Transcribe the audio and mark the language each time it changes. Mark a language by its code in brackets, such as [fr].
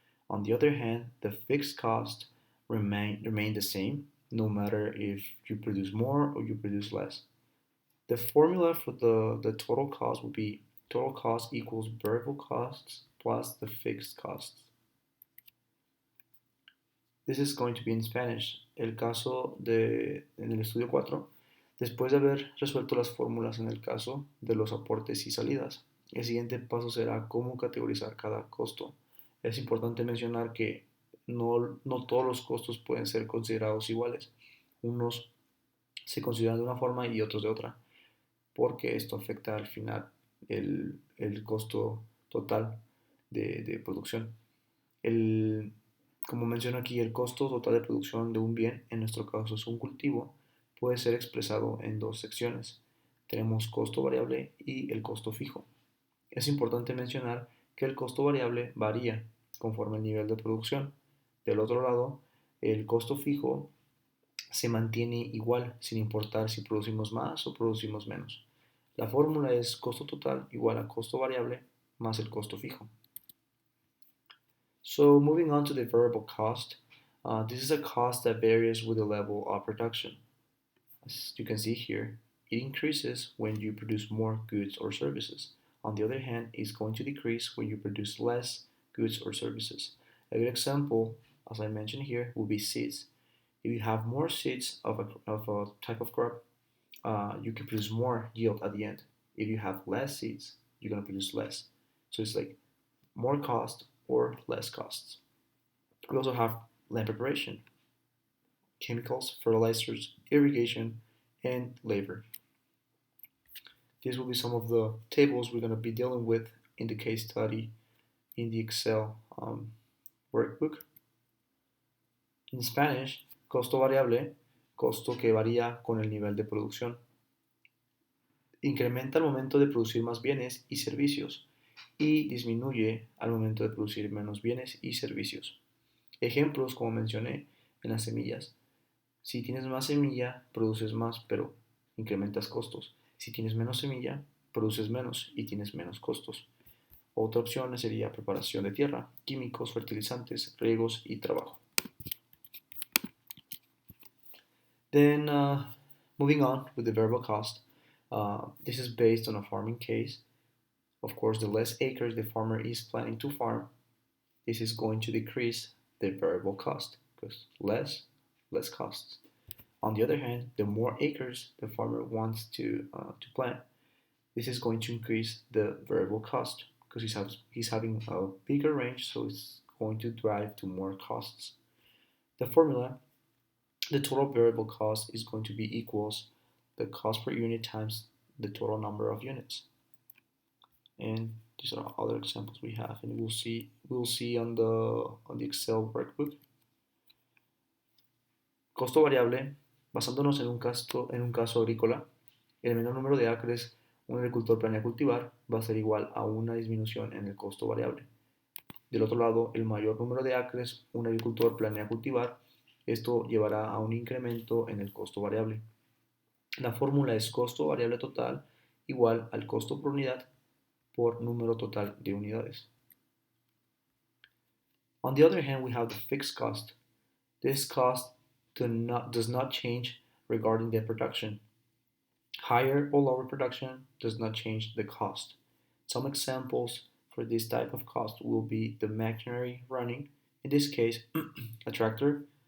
[en] On the other hand, the fixed costs remain the same no matter if you produce more or you produce less. The formula for the total cost would be total cost equals variable costs plus the fixed costs. This is going to be in Spanish. [es] En el estudio 4, después de haber resuelto las fórmulas en el caso de los aportes y salidas, el siguiente paso será cómo categorizar cada costo. Es importante mencionar que no todos los costos pueden ser considerados iguales. Unos se consideran de una forma y otros de otra, porque esto afecta al final el costo total de producción. Como menciono aquí, el costo total de producción de un bien, en nuestro caso es un cultivo, puede ser expresado en dos secciones. Tenemos costo variable y el costo fijo. Es importante mencionar que el costo variable varía conforme el nivel de producción. Del otro lado, el costo fijo se mantiene igual sin importar si producimos más o producimos menos. La fórmula es costo total igual a costo variable más el costo fijo. [en] So moving on to the variable cost, this is a cost that varies with the level of production. As you can see here, it increases when you produce more goods or services. On the other hand, it's going to decrease when you produce less goods or services. A good example, as I mentioned here, will be seeds. If you have more seeds of a type of crop, you can produce more yield at the end. If you have less seeds, you're going to produce less. So it's like more cost or less costs. We also have land preparation, chemicals, fertilizers, irrigation, and labor. These will be some of the tables we're going to be dealing with in the case study in the Excel workbook. [es] En Spanish, costo variable, costo que varía con el nivel de producción. Incrementa al momento de producir más bienes y servicios y disminuye al momento de producir menos bienes y servicios. Ejemplos, como mencioné, en las semillas. Si tienes más semilla, produces más, pero incrementas costos. Si tienes menos semilla, produces menos y tienes menos costos. Otra opción sería preparación de tierra, químicos, fertilizantes, riegos y trabajo. [en] Then, moving on with the variable cost, this is based on a farming case. Of course, the less acres the farmer is planning to farm, this is going to decrease the variable cost because less costs. On the other hand, the more acres the farmer wants to plant, this is going to increase the variable cost because he's having a bigger range, so it's going to drive to more costs. The formula, the total variable cost is going to be equals the cost per unit times the total number of units. And these are other examples we have, and we'll see on the Excel workbook. [es] Costo variable, basándonos en un caso agrícola, el menor número de acres un agricultor planea cultivar va a ser igual a una disminución en el costo variable. Del otro lado, el mayor número de acres un agricultor planea cultivar, esto llevará a un incremento en el costo variable. La fórmula es costo variable total igual al costo por unidad por número total de unidades. [en] On the other hand, we have the fixed cost. This cost does not change regarding the production. Higher or lower production does not change the cost. Some examples for this type of cost will be the machinery running, in this case, a tractor.